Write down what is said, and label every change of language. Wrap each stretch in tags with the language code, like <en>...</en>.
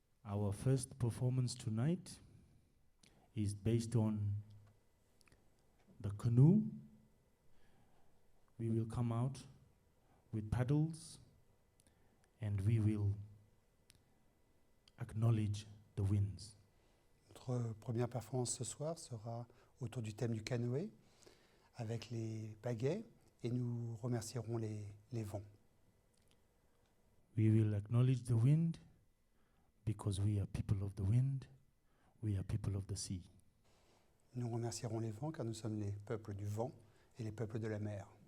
<en>Our first performance tonight is based on the canoe. We will come out with paddles and we will acknowledge the winds.</en> <fr>Notre première performance ce soir sera autour du thème du canoë avec les pagaies et nous remercierons les vents.</fr> <en>We will acknowledge the wind because we are people of the wind, we are people of the sea.</en> <fr>Nous remercierons les vents car nous sommes les peuples du vent et les peuples de la mer.</fr>